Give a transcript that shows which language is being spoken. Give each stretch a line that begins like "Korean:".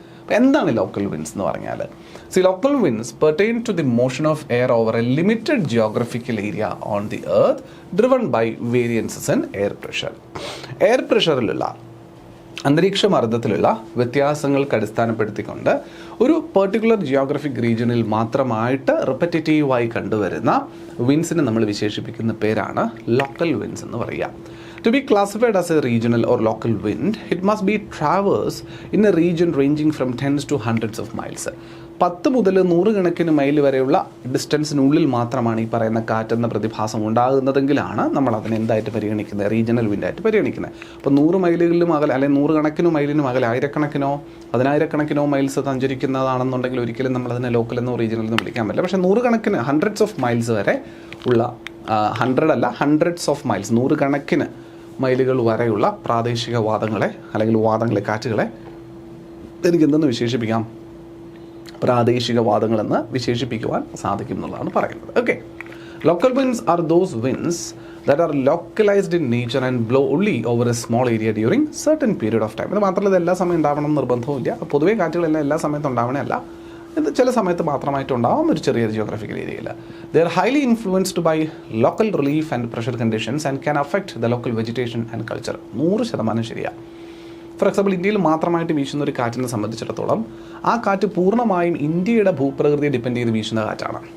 Malayalam: അപ്പോൾ എന്താണ് local wins എന്ന് പറഞ്ഞാൽ?
English: Local winds pertain to the motion of air over a limited geographical area on the earth driven by variances in air pressure.
Malayalam: Air പ്രഷറിലുള്ള, അന്തരീക്ഷ മർദ്ദത്തിലുള്ള വ്യത്യാസങ്ങൾക്ക് അടിസ്ഥാനപ്പെടുത്തിക്കൊണ്ട് ഒരു particular Geographic റീജിയനിൽ മാത്രമായിട്ട് റിപ്പറ്റേറ്റീവായി കണ്ടുവരുന്ന വിൻസിനെ നമ്മൾ വിശേഷിപ്പിക്കുന്ന പേരാണ് ലോക്കൽ വിൻസ് എന്ന് പറയുക.
English: To be classified as a regional or local wind, it must be traversed in a region ranging from tens to hundreds of miles.
Malayalam: 10 മുതൽ 100 കണക്കിന് മൈൽ വരെയുള്ള ഡിസ്റ്റൻസിനുള്ളിൽ മാത്രമാണ് ഈ പറയുന്ന കാറ്റെന്ന പ്രതിഭാസം ഉണ്ടാകുന്നതെങ്കിലാണ് നമ്മൾ അതിനെ എന്തായിട്ട് പരിഗണിക്കുന്നത്? റീജിയണൽ വിൻഡായിട്ട് പരിഗണിക്കുന്നത്. അപ്പോൾ 100 മൈലുകളിലും അകലെ, അല്ലെങ്കിൽ 100 കണക്കിനോ മൈലിനും അകലെ, ആയിരക്കണക്കിനോ 10,000കണക്കിനോ മൈൽസ് സഞ്ചരിക്കുന്നതാണെന്നുണ്ടെങ്കിൽ ഒരിക്കലും നമ്മളതിനെ ലോക്കൽ എന്നോ റീജിയണൽ എന്നോ വിളിക്കാൻ പറ്റില്ല. പക്ഷേ 100 കണക്കിന്, ഹൺഡ്രഡ്സ് ഓഫ് മൈൽസ് വരെ ഉള്ള, 100 അല്ല, ഹൺഡ്രഡ്സ് ഓഫ് മൈൽസ്, 100 കണക്കിന് മൈലുകൾ വരെയുള്ള പ്രാദേശിക വാദങ്ങളെ, അല്ലെങ്കിൽ വാദങ്ങളെ, കാറ്റുകളെ എനിക്കെന്തെന്ന് വിശേഷിപ്പിക്കാം? പ്രാദേശിക വാദങ്ങളെന്ന് വിശേഷിപ്പിക്കുവാൻ സാധിക്കും എന്നുള്ളതാണ് പറയുന്നത്.
English: Okay, local winds are those winds that are localized in nature and blow only over a small area during certain period of time.
Malayalam: ഇത് മാത്രമല്ല, ഇത് എല്ലാ സമയം ഉണ്ടാവണം എന്ന് നിർബന്ധവുമില്ല. പൊതുവേ കാറ്റുകളെല്ലാം എല്ലാ സമയത്തും ഉണ്ടാവണമല്ല, ഇത് ചില സമയത്ത് മാത്രമായിട്ടുണ്ടാവും ഒരു ചെറിയ ജിയോഗ്രഫിക്കൽ ഏരിയയിൽ.
English: They are highly influenced by local relief and pressure conditions and can affect the local vegetation and culture.
Malayalam: 100% ശരിയാണ്. ഫോർ എക്സാമ്പിൾ, ഇന്ത്യയിൽ മാത്രമായിട്ട് വീശുന്ന ഒരു കാറ്റിനെ സംബന്ധിച്ചിടത്തോളം ആ കാറ്റ് പൂർണ്ണമായും ഇന്ത്യയുടെ ഭൂപ്രകൃതിയെ ഡിപ്പെൻഡ് ചെയ്ത് വീശുന്ന കാറ്റാണ്.